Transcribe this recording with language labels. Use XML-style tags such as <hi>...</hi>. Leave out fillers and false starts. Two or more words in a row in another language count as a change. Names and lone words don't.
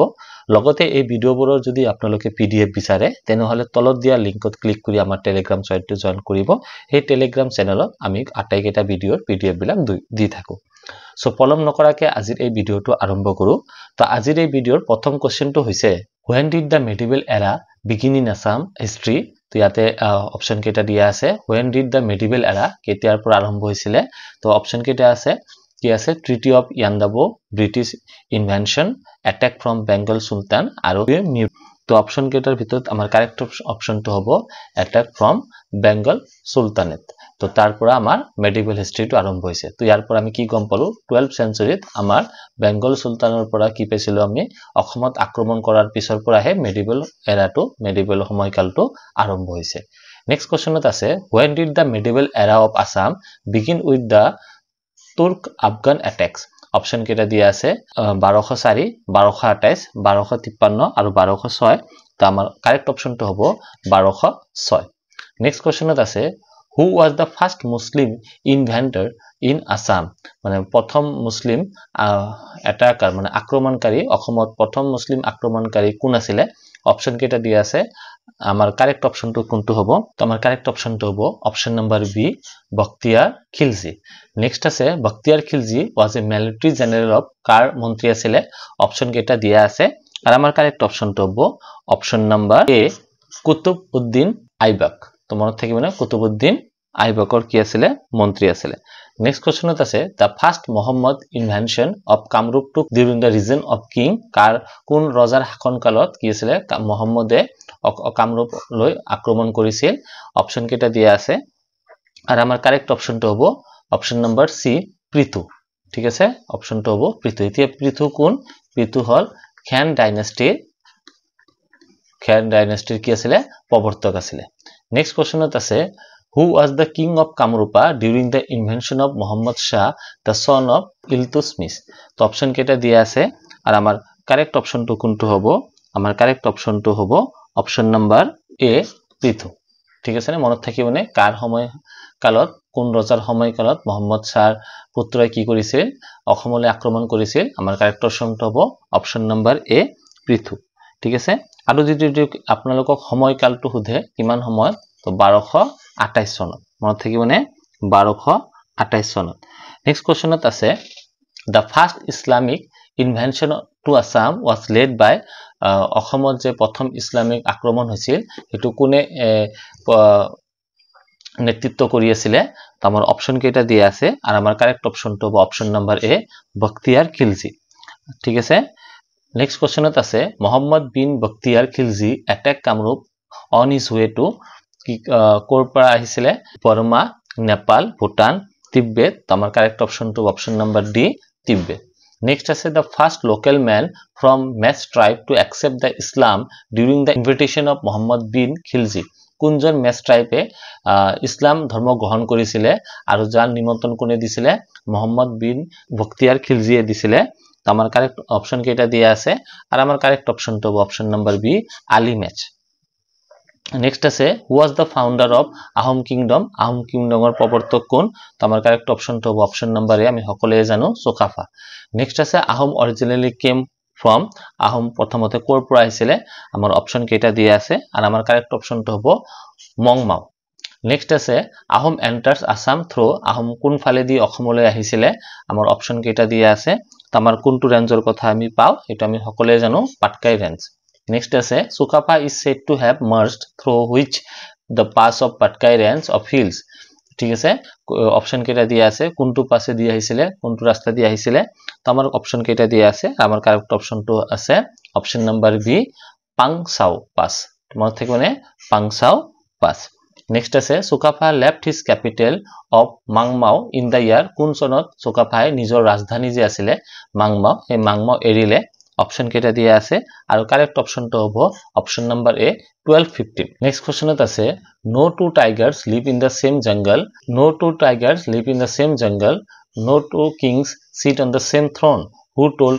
<as>লগতে এই ভিডিঅ'বোৰৰ যদি আপোনালোকে</as> <en>PDF</en> <as>বিচাৰে তেনেহলে তলত দিয়া লিংকত ক্লিক কৰি আমাৰ টেলিগ্ৰাম চাইটটো জয়েন কৰিব। এই টেলিগ্ৰাম চেনেলত আমি আটাইকেইটা ভিডিঅ'ৰ PDF বিলাক দি থাকো। সো পলম নকৰাকে আজিৰ এই ভিডিঅ'টো আৰম্ভ কৰো। তো আজিৰ এই ভিডিঅ'ৰ প্ৰথম কোৱেশ্চনটো হৈছে</as> <en>when did the medieval era begin in Assam history?</en> <as>তো ইয়াতে অপচন কেইটা দিয়া আছে।</as> <en>when did the medieval era</en> <as>কেতিয়াৰ পৰা আৰম্ভ হৈছিলে? তো অপচন কেইটা আছে, কি আছে? ট্ৰিটি অফ ইয়ান্দাবু,</as> <en>British invention, attack from Bengal Sultan</en> <as>আৰু তো অপচন কেইটাৰ ভিতৰত আমাৰ</as> <en>correct optionটো</en> <as>হ'ব</as> <en>attack from Bengal Sultanate.</en> <as>তো তাৰ পৰা আমাৰ</as> <en>medieval historyটো</en> <as>আৰম্ভ হৈছে। তো ইয়াৰ পৰা আমি কি গম পালো? 12th centuryত আমাৰ বেংগল সুলতানৰ পৰা কি পাইছিলো? আমি অসমত আক্ৰমণ কৰাৰ পিছৰ পৰাহে মিডিভেল সময়কালটো আৰম্ভ হৈছে।</as> <en>next questionত</en> <as>আছে</as> <en>when did the medieval era of Assam begin with the Turk Afghan attacks?</en> <as>অপচন কেইটা দিয়া আছে 1204, 1228, 1253 আৰু 1206। তো আমাৰ</as> <en>correct optionটো</en> <as>হ'ব 1206।</as> <en>next questionত</en> <as>আছে</as> <en>who was the first Muslim inventor in Assam?</en> <as>মানে প্ৰথম মুসলিম অ্যাটাকাৰ মানে আক্ৰমণকাৰী, অসমত প্ৰথম মুসলিম আক্ৰমণকাৰী কোন আছিলে? অপচন কেইটা দিয়া আছে, আমাৰ</as> <en>correct optionটো</en> <as>কোনটো হ'ব? তো আমাৰ</as> <en>correct optionটো</en> <as>হ'ব</as> <en>option number B,</en> <as>বখতিয়াৰ খিলজি। নেক্সট আছে বখতিয়াৰ খিলজি</as> <en>was a military general of</en> <as>কাৰ মন্ত্ৰী আছিলে? অপচন কেইটা দিয়া আছে আৰু আমাৰ</as> <en>correct optionটো</en> <as>হ'ব</as> <en>option number A,</en> <as>কুতুবউদ্দিন আইবক। তো মনত থাকিব না, কুতুবউদ্দিন আইবকৰ কি আছিলে? মন্ত্ৰী আছিলে।</as> <en>next questionত</en> <as>আছে</as> <en>the first Muhammad invasion of কামৰূপ took during the reign of king</en> <as>কোন ৰজাৰ শাসনকালত কি আছিলে? মুহাম্মদে কামৰূপ লৈ আক্ৰমণ কৰিছিল। অপচন কেইটা দিয়া আছে আৰু আমাৰ</as> <en>correct optionটো</en> <as>হ'ব</as> <en>option number C,</en> <as>পৃথু। ঠিক আছে, অপচনটো হ'ব পৃথু। এতিয়া পৃথু কোন? পৃথু হল খেন ডাইনেষ্টিৰ কি আছিলে? প্ৰৱৰ্তক আছিলে।</as> <en>next questionত</en> <as>আছে</as> <en>who was the king of Kamrupa during the invention of Muhammad Shah, the son of Iltutmish?</en> <as>তো অপচন কেইটা দিয়া আছে আৰু আমাৰ</as> <en>correct optionটো</en> <as>কোনটো হ'ব? আমাৰ</as> <en>correct optionটো</en> <as>হ'ব</as> <en>option number A,</en> <as>পৃথু। ঠিক আছে নে? মনত থাকিবনে? কাৰ সময়কালত, কোন ৰজাৰ সময়কালত মুহাম্মদ শাহৰ পুত্ৰই কি কৰিছিল? অসমলৈ আক্ৰমণ কৰিছিল। আমাৰ</as> <en>correct optionটো</en> <as>হ'ব</as> <en>option number A,</en> <as>পৃথু। ঠিক আছে। আৰু যদি আপোনালোকক সময়কালটো সোধে কিমান সময়ত, তো 1228 চনত। মনত থাকিবনে? 1228 চনত।</as> <en>next questionত</en> <as>আছে</as> <en>the first Islamic invasion to Assam was led by</en> <as>অসমত যে প্ৰথম ইছলামিক আক্ৰমণ হৈছিল সেইটো কোনে নেতৃত্ব কৰি আছিলে? তো আমাৰ অপচন কেইটা দিয়া আছে আৰু আমাৰ</as> <en>correct optionটো</en> <as>হ'ব</as> <en>option number A,</en> <as>বখতিয়াৰ খিলজি। ঠিক আছে।</as> <en>next questionত</en> <as>আছে মুহাম্মদ বিন বখতিয়াৰ খিলজি অ্যাটাক কামৰূপ</as> <en>on his way to</en> <as>ক'ৰ পৰা আহিছিলে? বৰ্মা, নেপাল, ভূটান, তিব্বেত। তো আমাৰ</as> <en>correct optionটো option number D,</en> <as>তিব্বেত। নেক্সট আছে</as> <en>the first local man from Mesh tribe to accept the Islam during the invitation of Muhammad bin Khilji?</en> <as>কোনজন মেচ ট্ৰাইবে ইছলাম ধৰ্ম গ্ৰহণ কৰিছিলে আৰু যাৰ নিমন্ত্ৰণ কোনে দিছিলে? মুহাম্মদ বিন বখতিয়াৰ খিলজিয়ে দিছিলে। তো আমাৰ</as> <en>correct option</en> <as>কেইটা দিয়া আছে আৰু আমাৰ</as> <en>correct optionটো</en> <as>হ'ব</as> <en>option number B,</en> <as>আলী মেচ। নেক্সট আছে</as> <en>who was the founder of Ahom kingdom</en> <as>আহোম কিংডমৰ প্ৰৱৰ্তক কোন তো আমাৰ</as> <en>correct optionটো</en> <as>হ'ব</as> <en>option number A</en> <as>আমি সকলোৱে জানো চুকাফা নেক্সট আছে</as> <en>Ahom originally came from</en> <as>আহোম প্ৰথমতে কৰ পৰা আহিছিলে আমাৰ অপশন কেইটা দিয়া আছে আৰু আমাৰ</as> <en>correct optionটো</en> <as>হ'ব মংমাও নেক্সট আছে</as> <en>Ahom enters Assam through</en> <as>আহোম কোন ফালেদি অসমলৈ আহিছিলে আমাৰ অপশন কেইটা দিয়া আছে তো আমাৰ কোনটো ৰেঞ্জৰ কথা আমি পাও এটা আমি সকলোৱে জানো পাটকাই ৰেঞ্জ নেক্সট আছে চুকাফা</as> <en>is said to have merged through which the pass of Patkai range of hills</en> <as>ঠিক আছে অপশন কেইটা দিয়া আছে কোনটো পাছে দিয়া আহিছিলে কোনটো ৰাস্তা দিয়া আহিছিলে তো আমাৰ অপশন কেইটা দিয়া আছে আমাৰ</as> <en>correct optionটো</en> <as>আছে</as> <en>option number B</en> <as>পাংচাও পাস মনত থাকিবনে পাংচাও পাস নেক্সট আছে চুকাফা</as> <en>left his capital of Mangmao in the year</en> <as>কোন চনত চুকাফাই নিজৰ ৰাজধানী যে আছিলে মাংমাও এই মাংমাও এৰিলে অপশন কেইটা দিয়া আছে আৰু</as> <en>correct optionটো</en> <as>হ'ব</as> <en>option number A</en> <as>1215</as> <en>next questionত</en> <as>আছে</as> <en>no two tigers live in the same jungle no two tigers live in the same jungle no two kings sit on the same throne who told</en>